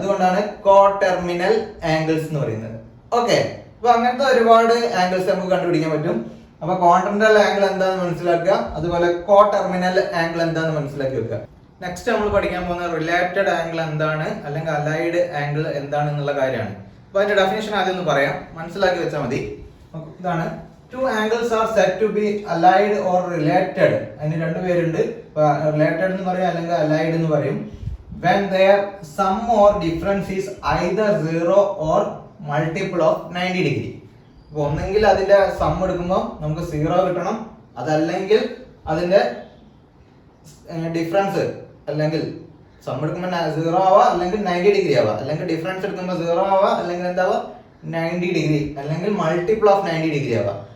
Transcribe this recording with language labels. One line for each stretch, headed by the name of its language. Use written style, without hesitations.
Malayalam: അതുകൊണ്ടാണ് കോ terminal angles എന്ന് പറയുന്നത്. ഓക്കെ, അപ്പൊ അങ്ങനത്തെ ഒരുപാട് ആംഗിൾസ് നമുക്ക് കണ്ടുപിടിക്കാൻ പറ്റും. അപ്പൊ കോൺട്രന്റൽ ആംഗിൾ എന്താണെന്ന് മനസ്സിലാക്കുക, അതുപോലെ കോ ടെർമിനൽ ആംഗിൾ എന്താണെന്ന് മനസ്സിലാക്കി വെക്കുക. നെക്സ്റ്റ് നമ്മൾ പഠിക്കാൻ പോകുന്ന റിലേറ്റഡ് ആംഗിൾ എന്താണ്, അല്ലെങ്കിൽ അലൈഡ് ആംഗിൾ എന്താണ് എന്നുള്ള കാര്യമാണ്. അപ്പൊ അതിന്റെ ഡെഫിനേഷൻ ആദ്യം ഒന്ന് പറയാം, മനസ്സിലാക്കി വെച്ചാൽ മതി. ഇതാണ്
English: two angles are said to be allied or related.
Malayalam: അതിന് രണ്ട് പേരുണ്ട്. റിലേറ്റഡ് എന്ന് പറയും അല്ലെങ്കിൽ allied എന്ന് പറയും.
English: When their sum or difference is either 0 or multiple of 90 degree.
Malayalam: അപ്പോൾ ഒന്നെങ്കിൽ അതിന്റെ സം എടുക്കുമ്പോൾ നമുക്ക് 0 കിട്ടണം, അതല്ലെങ്കിൽ അതിന്റെ ഡിഫറൻസ് അല്ലെങ്കിൽ സം എടുക്കുമ്പോൾ 0 ആവാ അല്ലെങ്കിൽ 90 ഡിഗ്രി ആവാ, അല്ലെങ്കിൽ ഡിഫറൻസ് എടുക്കുമ്പോൾ 0 ആവാ അല്ലെങ്കിൽ എന്താവാ 90 ഡിഗ്രി, അല്ലെങ്കിൽ മൾട്ടിപ്പിൾ ഓഫ് 90 ഡിഗ്രി ആവാ.